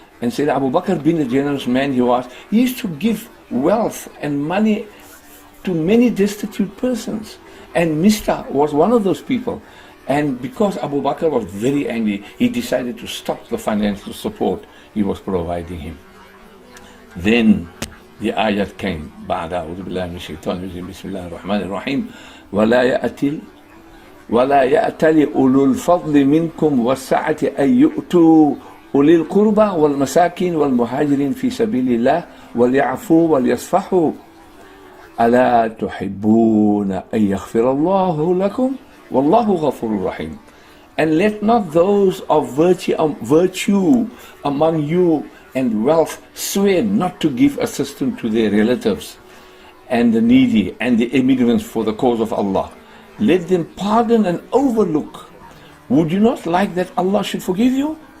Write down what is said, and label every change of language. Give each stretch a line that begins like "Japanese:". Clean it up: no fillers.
English: And said Abu Bakr, being the generous man he used to give wealth and money to many destitute persons. And Mr. was one of those people. And because Abu Bakr was very angry, he decided to stop the financial support he was providing him. Then the ayat came,
Arabic: بعد أعوذ بالله من الشيطان الرجيم بسم الله الرحمن الرحيم ولا يأتل أولو الفضل منكم والسعة أن يؤتوا أولي القربى والمساكين والمهاجرين في سبيل الله وليعفوا وليصفحوا ألا تحبون أن يغفر الله لكم والله غفور رحيم.
English: And let not those of virtue among you and wealth swear not to give assistance to their relatives and the needy and the immigrants for the cause of Allah. Let them pardon and overlook. Would you not like that Allah should forgive you?